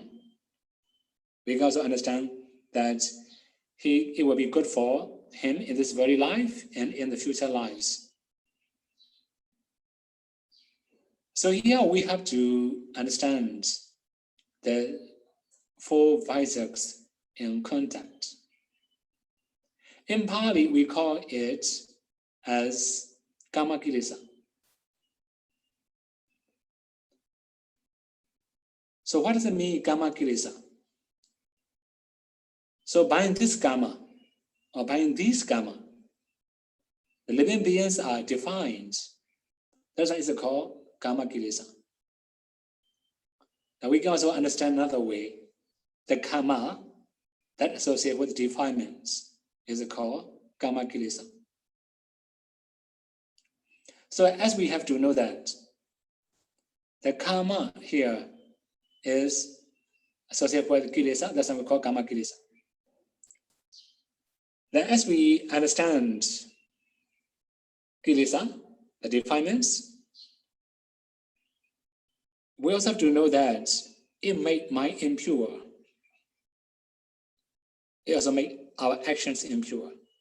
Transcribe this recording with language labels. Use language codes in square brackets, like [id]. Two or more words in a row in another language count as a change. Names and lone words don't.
[en] We can also understand that it will be good for him in this very life and in the future lives. So here we have to understand the 4 vices in contact. In Pali, we call it as [pi] kama kilesa. [en] So what does it mean, [pi] kama kilesa? [en] So by this kama, or by this kama, the living beings are defined. That's why it's called [pi] kama kilesa. [en] Now we can also understand another way. The kama that associate with defilements is called [pi] kama kilesa. [en] So as we have to know that the karma here is associated with kilesa, that's what we call [pi] kama kilesa. [en] Then as we understand kilesa, the defilements, we also have to know that it make mind impure. It also make our actions impure.